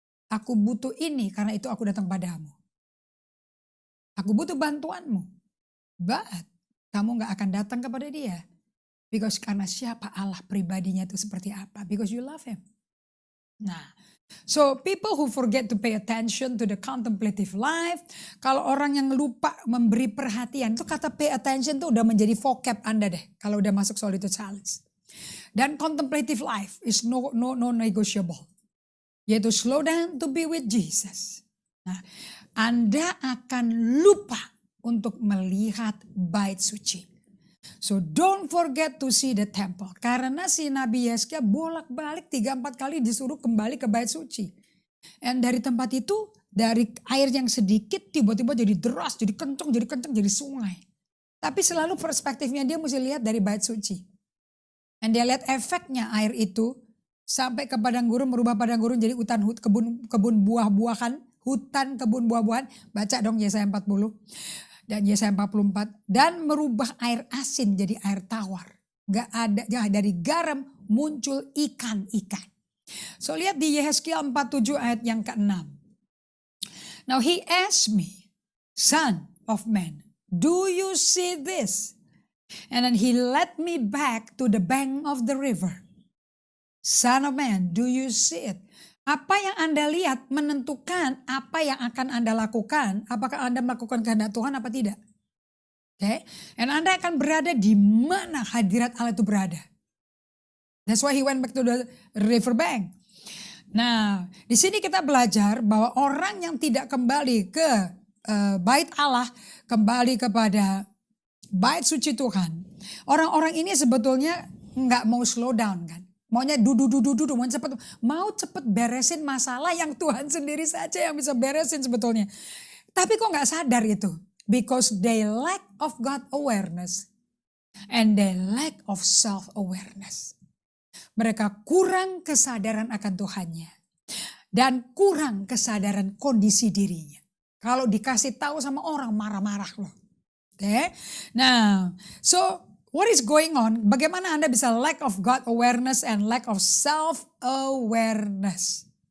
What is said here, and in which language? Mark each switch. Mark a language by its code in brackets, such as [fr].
[id] Aku butuh ini karena itu aku datang padamu. Aku butuh bantuanmu. But kamu gak akan datang kepada dia. Because karena siapa Allah pribadinya itu seperti apa. [en] Because you love him. Nah, so people who forget to pay attention to the contemplative life. [id] Kalau orang yang lupa memberi perhatian. Itu kata pay attention itu udah menjadi vocab Anda deh. Kalau udah masuk [en] solitude silence. Dan contemplative life is no negotiable. Yaitu slow down to be with Jesus. [id] Nah, Anda akan lupa untuk melihat bait suci. [en] So don't forget to see the temple. [id] Karena si Nabi Yesaya bolak-balik 3-4 kali disuruh kembali ke bait suci. Dan dari tempat itu, dari air yang sedikit tiba-tiba jadi deras, jadi kencang, jadi sungai. Tapi selalu perspektifnya dia mesti lihat dari bait suci. Dan dia lihat efeknya air itu sampai ke padang gurun, merubah padang gurun jadi hutan, kebun buah-buahan, hutan kebun buah-buahan. Baca dong Yesaya 40 dan Yesaya 44. Dan merubah air asin jadi air tawar. Gak ada, dari garam muncul ikan-ikan. So lihat di Yehezkiel 47 ayat yang ke-6. [en] Now he asked me, son of man, do you see this? And then he led me back to the bank of the river. Son of man, do you see it? [id] Apa yang Anda lihat menentukan apa yang akan Anda lakukan. Apakah Anda melakukan kehendak Tuhan apa tidak? Okay. Dan Anda akan berada di mana hadirat Allah itu berada. [en] That's why he went back to the river bank. [id] Nah, di sini kita belajar bahwa orang yang tidak kembali ke bait Allah, kembali kepada bait suci Tuhan. Orang-orang ini sebetulnya nggak mau slow down kan. Maunya mau cepet beresin masalah yang Tuhan sendiri saja yang bisa beresin sebetulnya. Tapi kok nggak sadar itu? [en] Because they lack of God awareness and they lack of self awareness. [id] Mereka kurang kesadaran akan Tuhannya dan kurang kesadaran kondisi dirinya. Kalau dikasih tahu sama orang marah-marah loh. Oke. [en] Nah, so what is going on? [id] Bagaimana Anda bisa [en] lack of God awareness and lack of self awareness?